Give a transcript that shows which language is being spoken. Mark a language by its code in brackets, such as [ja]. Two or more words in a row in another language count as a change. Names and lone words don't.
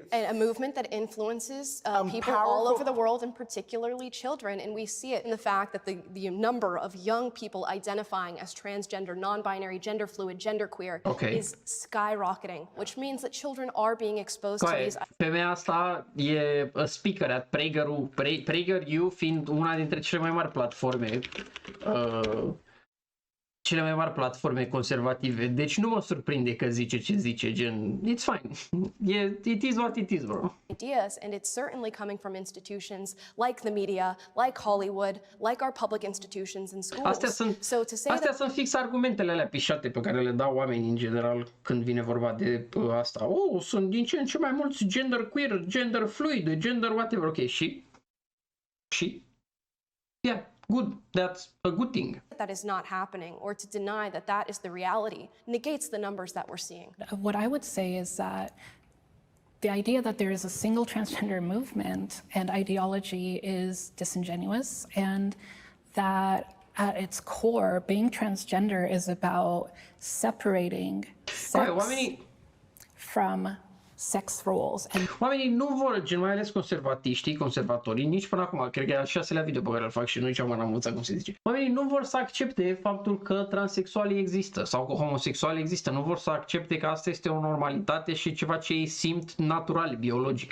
[en] And a movement that influences people all over the world, and particularly children. And we see it in the fact that the number of young people identifying as transgender, non-binary, gender fluid, genderqueer is skyrocketing, which means that children are being exposed to these. [ro] Femeia asta e [en] speaker at PragerU [ro] fiind una dintre cele mai mari platforme conservative. Deci nu mă surprinde că zice ce zice, gen, [en] it's fine. It is what it is, bro. Ideas, and it's certainly coming from institutions like the media, like Hollywood, like our public institutions and schools. [ro] Astea sunt fix argumentele alea pișate pe care le dau oamenii în general când vine vorba de asta. Sunt din ce în ce mai mulți [en] gender queer, gender fluid, gender whatever. [ro] Ok, și? [en] Yeah. Good, that's a good thing. That is not happening, or to deny that that is the reality negates the numbers that we're seeing. What I would say is that the idea that there is a single transgender movement and ideology is disingenuous, and that at its core, being transgender is about separating sex from sex roles. [ro] Oamenii nu vor, gen, mai ales conservatorii, nici până acum, cred că e al 6-lea video pe care îl fac și nu am învățat cum se zice. Oamenii nu vor să accepte faptul că transexualii există sau că homosexualii există, nu vor să accepte că asta este o normalitate și ceva ce ei simt natural, biologic.